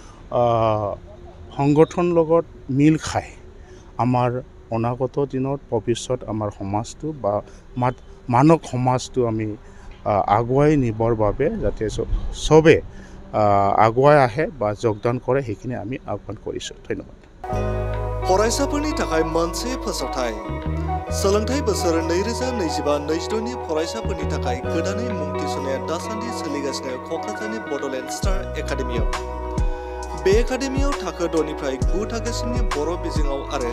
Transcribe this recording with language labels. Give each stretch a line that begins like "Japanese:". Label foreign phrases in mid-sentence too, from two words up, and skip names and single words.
Assamese: সংগঠন লগত মিল খাই আমাৰ অনাগত দিনত ভৱিষ্যত আমাৰ সমাজটো বা মানৱ সমাজটো আমি আগুৱাই নিবৰ বাবে যাতে চবে আগুৱাই আহে বা যোগদান কৰে সেইখিনি আমি আহ্বান কৰিছোঁ ধন্যবাদ
Bodo: फरायसाफोरनि थाखाय मोनसे फोसावथाय सोलोंथाइ बोसोर 2025-26 नि फरायसाफोरनि थाखाय गोदानै मुं थिसननाया दासान्दि सोलिगासिनो क'क्राझारनि बड'लेण्ड स्टार एकाडेमियाव बे एकाडेमियाव थाखो 6 निफ्राय 9 थाखोसिमनि बर' बिजोङाव आरो